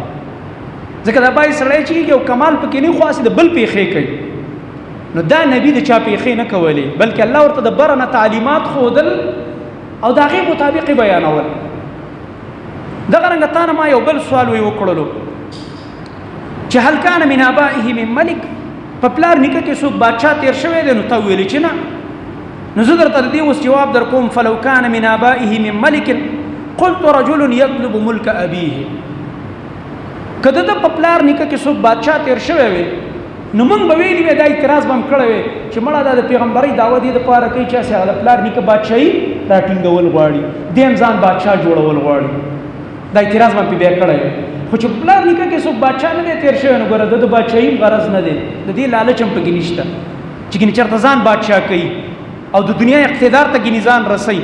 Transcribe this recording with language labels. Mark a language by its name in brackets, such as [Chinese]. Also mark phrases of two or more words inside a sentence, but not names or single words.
[Pashto] ځکه دا باید سړی چې یو کمال پکې نه خو هسې د بل پیښې کوي، نو دا نبی د چا پیښې نه کولې، بلکې الله ورته د بره نه تعلیمات ښودل او د هغې مطابق بیانول. دغه رنګه تا نه ما یو بل سوال وکړلو چې [Arabic] هل کان من آبائه من ملک، [Pashto] په پلار نیکه کې څوک بادشاه تېر شوی دی؟ نو تا ویلې چې نه. نو زه درته د دې اوس جواب در کوم. [Arabic] فلو کان من آبائه من ملک قلت رجل يطلب ملک ابيه. [Pashto] که د ده په پلار نیکه کې څوک بادشاه تېر شوی وي نو موږ به ویلي وی، دا اعتراض به هم کړی وی چې مړه دا د پیغمبرۍ دعوه دې دپاره کوي چې هسې د پلار نیکه بادشاهي راټینګول غواړي، دی هم ځان بادشاه جوړول غواړي. دا اعتراض به هم پې بیا کړی وی. خو چې پلار نیکه کې څوک بادشاه نه دی تېر شوی نو ګوره د بادشاهي غرض نه دی، د دې لالچ هم پکې نشته چې ګینې چېرته ځان بادشاه کوي او د دنیا اقتدار ته ګینې ځان رسوي.